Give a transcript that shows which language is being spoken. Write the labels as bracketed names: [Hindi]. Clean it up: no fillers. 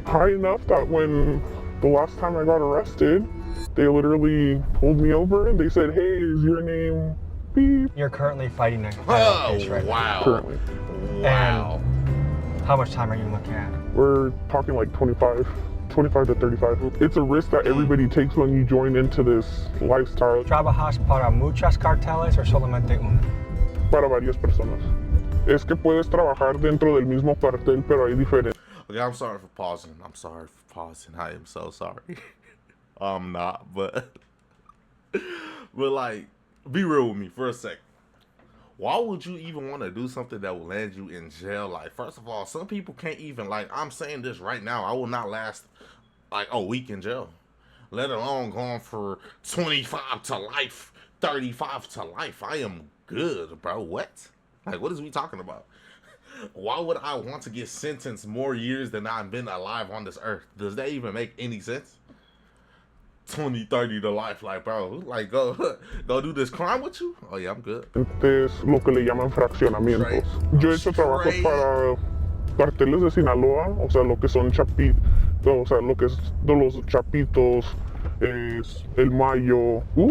[English] High enough that when the last time I got arrested, they literally pulled me over and they said, hey, is your name beep? You're currently fighting a federal case right now. Currently. Wow. And how much time are you looking at? We're talking like 25 to 35. It's a risk that everybody takes when you join into this lifestyle. [Spanish] ¿Trabajas para muchas carteles o solamente una? Para varias personas. Es que puedes trabajar dentro del mismo cartel, pero hay diferentes. [English] Okay, I'm sorry for pausing. I am so sorry. I'm not, but like, be real with me for a sec. why would you even want to do something that will land you in jail? Like, first of all, some people can't even, like, I'm saying this right now, I will not last like a week in jail, let alone going for 25 to life, 35 to life. I am good, bro. What? Like, what is we talking about? Why would I want to get sentenced more years than I've been alive on this earth? Does that even make any sense? 20, 30 to life, like, bro, like, go do this crime with you? Oh yeah, I'm good. [Spanish] Es lo que le llaman fraccionamientos. Yo he hecho trabajos para carteles de Sinaloa, o sea, lo que son chapitos, o sea, lo que es de los chapitos, es el Mayo.